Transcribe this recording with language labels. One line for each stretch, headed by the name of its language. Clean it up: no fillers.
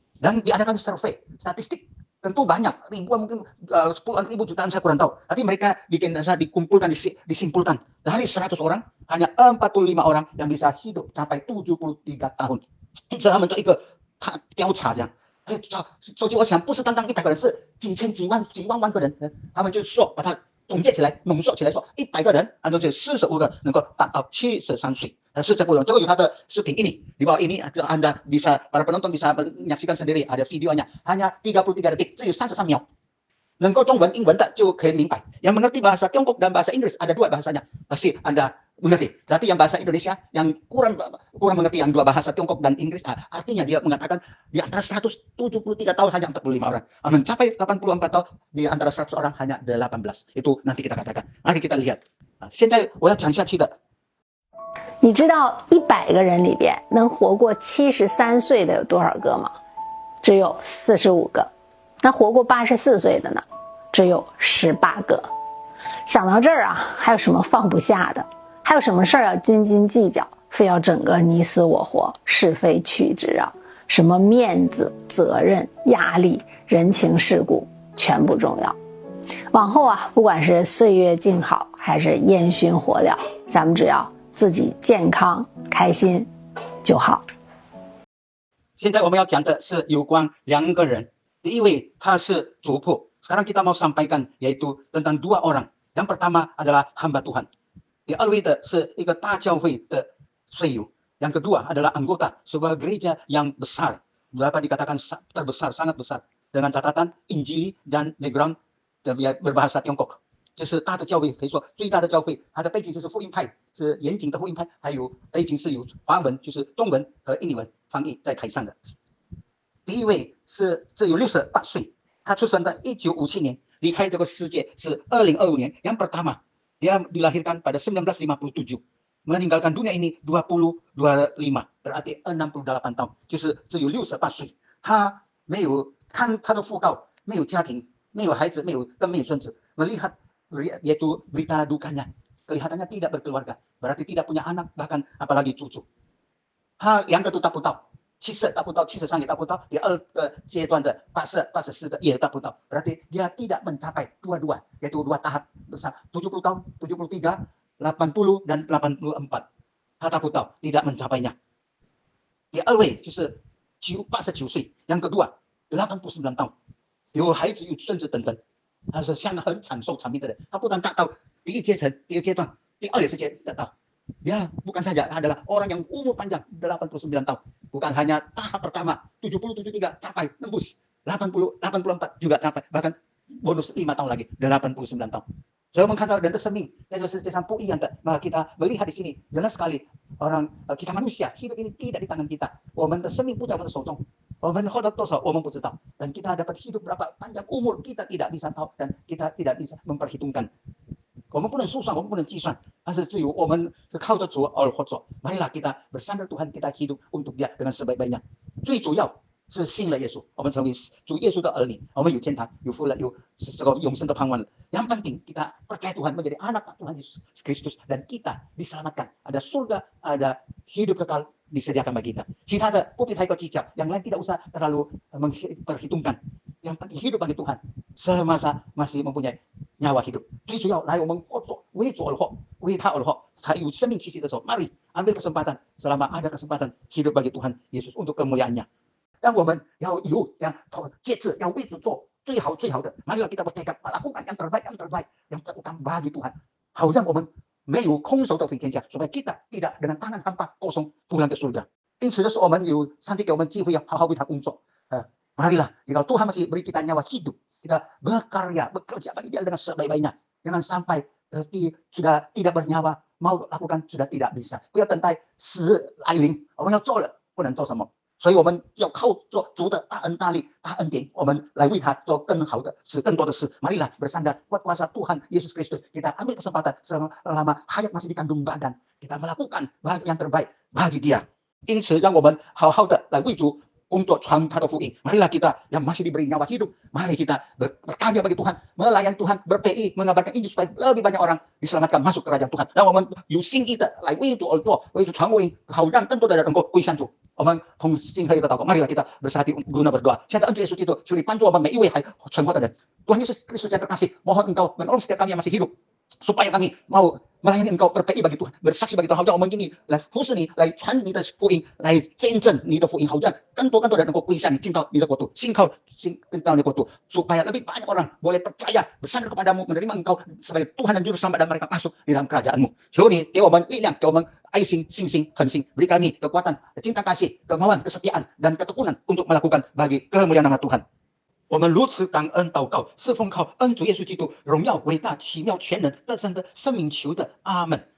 Indonesian: Dan diadakan survei statistik, tentu banyak ribuan, mungkin puluhan ribu jutaan, saya kurang tahu, tapi mereka dikumpulkan, disimpulkan dari 100 orang hanya 45 orang yang bisa hidup sampai 73 tahun。
Chinese: 这他们做一个调查，这样，所以我想不是单单100个人，是几千几万万个人，他们就说把它总结起来，浓缩起来说100个人，按照这45个能够达到73岁。是这个有他的视频
Indonesian: ini di bawah ini Anda bisa para penonton bisa menyaksikan sendiri, ada videonya hanya 33 detik，
Chinese: 只有33秒。能够中文英文的就可以明白，
Indonesian: yang mengerti bahasa Tiongkok dan bahasa Inggris ada dua bahasanya pasti Anda mengerti, tapi yang bahasa Indonesia yang kurang mengerti yang dua bahasa Tiongkok dan Inggris, artinya dia mengatakan di antara 173 tahun hanya 45 orang, mencapai 84 tahun di antara 100 orang hanya 18。 itu nanti kita katakan, mari kita lihat。
Chinese: 现在我要讲下去的。你知道100个人里边能活过73岁的有多少个吗？只有45个。那活过84岁的呢？只有18个。想到这儿啊，还有什么放不下的？还有什么事儿要斤斤计较，非要整个你死我活、是非曲直啊？什么面子、责任、压力、人情世故，全不重要。往后啊，不管是岁月静好，还是烟熏火燎，咱们只要 自己健康开心就好。现在我们要讲的是有关2个人。第一位他是主仆，
Indonesian: sekarang kita mau sampaikan yaitu tentang 2 orang。 Yang pertama adalah hamba Tuhan，
Chinese: 第二位的是一个大教会的税友，
Indonesian: Yang kedua adalah anggota sebuah gereja yang besar, dapat dikatakan terbesar, sangat besar, dengan catatan Injili dan background berbahasa Tiongkok。
Chinese: 就是大的教会，可以说最大的教会，它的背景就是福音派，是严谨的福音派，还有背景是有华文，就是中文和印尼文翻译在台上的。第一位是只有68岁，他出生在1957年，离开这个世界是2025年。
Indonesian: Yang pertama, dia dilahirkan pada 1957, meninggalkan dunia ini 2025, berarti 68 tahun，
Chinese: 就是只有68岁。他没有看他的讣告，没有家庭，没有孩子，没有孙子。
Indonesian: melihat yaitu berita dukanya, kelihatannya tidak berkeluarga, berarti tidak punya anak, bahkan apalagi cucu。
Chinese: 他两个都达不到，70达不到，73也达不到，第二个阶段的80、84的也达不到，
Indonesian: berarti dia tidak mencapai dua-dua, yaitu dua tahap besar, 70 tahun, 73, 80 dan 84，
Chinese: 他达不到，
Indonesian: tidak mencapainya。
Chinese: 第二位就是89岁，
Indonesian: yang kedua 89 tahun，
Chinese: 有孩子有孙子等等。他是像很长寿长命的人，他不但达到第一阶层、第二阶段，第二也是达到。
Indonesian: Dia bukan saja adalah orang yang umur panjang 89 tahun, bukan hanya tahap pertama 70, 73 capai tembus, 80, 84 juga capai, bahkan bonus 5 tahun lagi 89 tahun。
Chinese: 所以我们看到人的生命在这世界上不一样的。
Indonesian: 那kita melihat di sini jelas sekali orang kita manusia hidup ini tidak di tangan kita，
Chinese: 我们的生命不在我们的手中。我们活到多少我们不知道，
Indonesian: dan kita dapat hidup berapa panjang umur kita tidak bisa tahu dan kita tidak bisa memperhitungkan。
Chinese: 我们不能数算，我们不能计算，但是只有我们是靠着主而活着。
Indonesian: Marilah kita bersandar Tuhan, kita hidup untuk Dia dengan sebaik-baiknya。
Chinese: 最主要是信了耶稣，我们成为主耶稣的儿女，我们有天堂，有福了，有这个永生的盼望了。
Indonesian: Yang penting kita percaya Tuhan, menjadi anak Tuhan Yesus Kristus, dan kita diselamatkan. Ada surga, ada hidup kekal disediakan bagi kita。
Chinese: 其他的不必太过计较，
Indonesian: yang lain tidak usah terlalu memperhitungkan。 yang penting hidup bagi Tuhan semasa masih mempunyai nyawa hidup。
Chinese: 最主要来我们活着，为主而活，为他而活，才有生命气息的时候，
Indonesian: mari ambil kesempatan selama ada kesempatan hidup bagi Tuhan Yesus untuk kemuliaannya。
Chinese: 让我们要有这样节制，要为主做最好最好的。
Indonesian: marilah kita bertekad melakukan yang terbaik yang terutama bagi Tuhan，
Chinese: 好让我们没有空手的回天家，
Indonesian: supaya kita tidak dengan tangan hampa kosong pulang ke surga。
Chinese: 因此就是我们有上帝给我们机会，要好好为他工作。
Indonesian: marilah jika Tuhan masih beri kita nyawa hidup, kita bekerja bagi Dia dengan sebaik-baiknya。 jangan sampai sudah tidak bernyawa，mau lakukan sudah tidak bisa。
Chinese: 不要等待死来临，我们要做了不能做什么。所以我们要靠做主的大恩大力大恩典，我们来为他做更好的事，更多的事。
Indonesian: marilah bersandar kuat kuasa Tuhan Yesus Kristus， kita ambil kesempatan selama hayat masih di kandung badan， kita melakukan yang terbaik bagi Dia。
Chinese: 因此让我们好好的来为主工作，传他的福音。
Indonesian: marilah kita yang masih diberi nyawa hidup, mari kita berkarya bagi Tuhan, melayani Tuhan, berPI, mengabarkan Injil supaya lebih banyak orang diselamatkan masuk kerajaan Tuhan。
Chinese: 让我们有心意的来为主而做，为主传福音，好让更多的人能够归向主。我们同心合一的祷告，
Indonesian: marilah kita bersatu guna berdoa。
Chinese: 现在恩主耶稣基督，求你帮助我们每一位还存活的人。
Indonesian: Tuhan Yesus Kristus yang terkasih, mohon Engkau menolong setiap kami yang masih hidup，supaya kami mau melayani Engkau, berPI bagi Tuhan, bersaksi bagi Tuhan，
Chinese: 好让我们愿意来服侍你，来传你的福音，来见证你的福音，好让更多人能够归向你，进到你的国度，
Indonesian: 信到你的国度，supaya lebih banyak orang boleh percaya, bersandar kepadamu, menerima Engkau sebagai Tuhan dan Juru Selamat, dan mereka masuk di dalam kerajaan-Mu。
Chinese: 求你给我们力量，给我们爱心、信心、恒心，
Indonesian: beri kami kekuatan, cinta kasih, kemauan, kesetiaan dan ketekunan untuk melakukan bagi kemuliaan nama Tuhan。
Chinese: 我们如此感恩祷告，是奉靠恩主耶稣基督荣耀、伟大、奇妙、全能、得胜的生命求的，阿门。